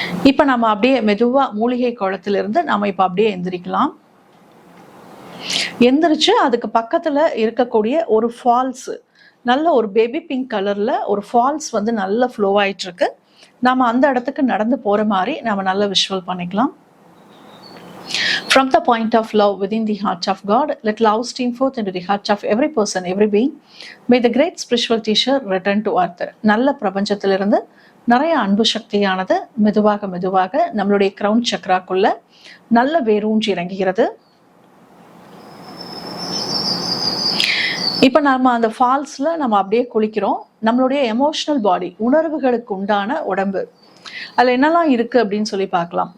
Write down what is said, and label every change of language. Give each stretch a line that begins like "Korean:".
Tamil: இப்ப நம்ம அப்படியே மெதுவா மூலிகை குளத்திலிருந்து நம்ம இப்ப அப்படியே எந்திரிக்கலாம். எந்திரிச்சு அதுக்கு பக்கத்துல இருக்கக்கூடிய ஒரு ஃபால்ஸ், நல்ல ஒரு பேபி பிங்க் கலர்ல ஒரு ஃபால்ஸ் வந்து நல்ல ஃப்ளோ ஆயிட்டு இருக்கு. நாம அந்த இடத்துக்கு நடந்து போற மாதிரி நாம நல்ல விஷுவல் பண்ணிக்கலாம்.
English: From the point of love within the heart of God, let love stream forth into the heart of every person, every being. May the great spiritual teacher return to earth.
Tamil: நல்ல பிரபஞ்சத்திலிருந்து நிறைய அன்பு சக்தியானது மெதுவாக மெதுவாக நம்மளுடைய crown சக்ராக்குள்ள நல்ல வேரூன்றி இறங்குகிறது. இப்ப நம்ம அந்த ஃபால்ஸ்ல நம்ம அப்படியே குளிக்கிறோம். நம்மளுடைய எமோஷனல் பாடி, உணர்வுகளுக்கு உண்டான உடம்பு, அதுல என்னெல்லாம் இருக்கு அப்படின்னு சொல்லி பார்க்கலாம்.